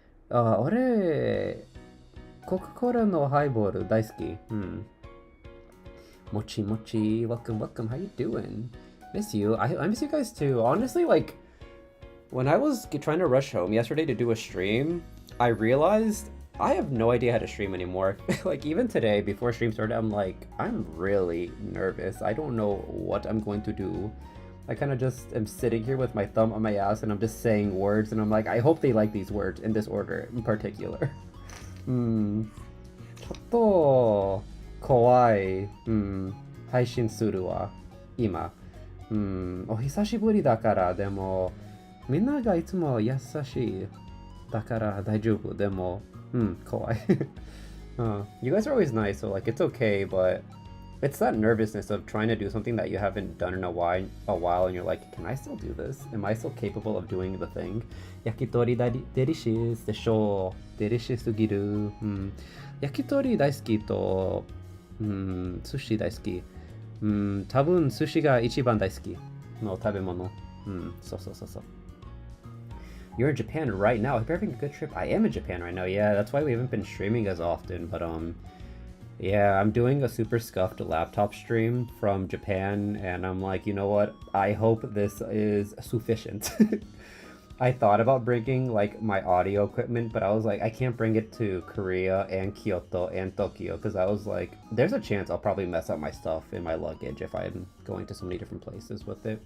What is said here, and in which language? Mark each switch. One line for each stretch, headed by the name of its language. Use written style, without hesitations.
Japanese: 俺、コカ・コーラのハイボール大好き。
English: もちもち、welcome, welcome, how you doing? Miss you. I miss you guys too. Honestly, like, when I was trying to rush home yesterday to do a stream, I realized I have no idea how to stream anymore. Like, even today, before stream started, I'm like, I'm really nervous. I don't know what I'm going to do. I kind of just am sitting here with my thumb on my ass and I'm just saying words and I'm like, I hope they like these words in this order in particular.
Japanese: ちょっと怖い、配信するわ、今。お久しぶりだから、でも、みんながいつも優しい。だから大丈夫、でも、怖い。
English: You guys are always nice, so like it's okay, but it's that nervousness of trying to do something that you haven't done in a while, and you're like, can I still do this? Am I still capable of doing the thing?
Japanese: 焼き鳥デリシースでしょう。デリシーすぎる。焼き鳥大好きと、寿司大好き。多分寿司が一番大好きの食べ物。そうそうそうそう。
English: You're in Japan right now. I hope you're having a good trip. I am in Japan right now. Yeah, that's why we haven't been streaming as often. But yeah, I'm doing a super scuffed laptop stream from Japan, and I'm like, you know what? I hope this is sufficient. I thought about bringing like my audio equipment, but I was like, I can't bring it to Korea and Kyoto and Tokyo because I was like, there's a chance I'll probably mess up my stuff in my luggage if I'm going to so many different places with it.